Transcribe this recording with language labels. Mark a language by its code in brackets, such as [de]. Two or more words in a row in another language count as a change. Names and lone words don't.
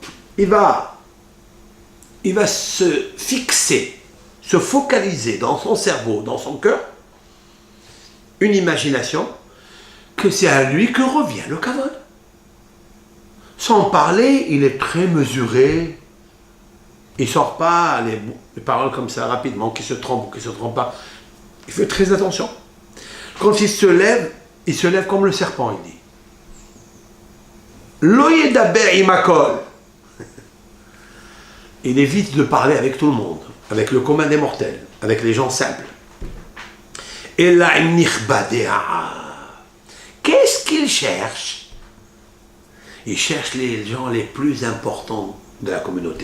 [fr] Il va se fixer, se focaliser dans son cerveau, dans son cœur, une imagination que c'est à lui que revient le kavod. Sans parler, il est très mesuré. Il ne sort pas les paroles comme ça rapidement, qui se trompent ou qui ne se trompent pas. Il fait très attention. Quand il se lève comme le serpent, il dit. [he] לא ידבר עם הכל. [fr] Il évite de parler avec tout le monde, avec le commun des mortels, avec les gens simples. Et là, qu'est-ce qu'il cherche? Il cherche les gens les plus importants de la communauté.